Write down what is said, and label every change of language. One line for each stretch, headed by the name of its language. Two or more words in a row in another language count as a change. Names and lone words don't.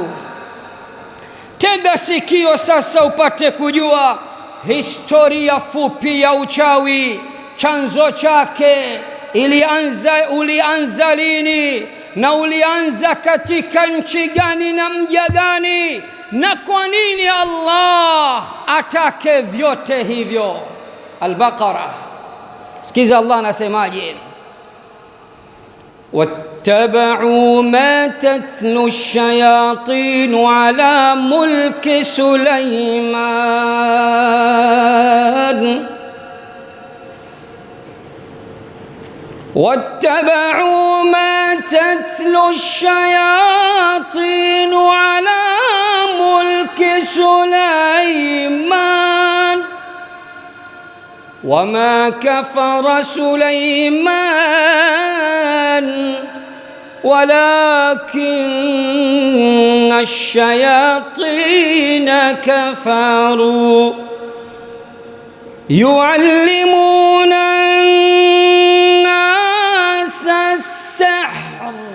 Swahili: Tega sikio sasa upate kujua historia fupi ya uchawi, chanzo chake, ulianza lini na ulianza katika nchi gani na mja gani, na kwa nini Allah atake vyote hivyo. Al-Baqara. Sikiza Allah anasemaje:
Arabic: واتبعوا ما تتلو الشياطين على ملك Sulaiman واتبعوا ما تتلو الشياطين على ملك سليمان وما كفر سليمان ولكن الشياطين كفروا يعلمون الناس السحر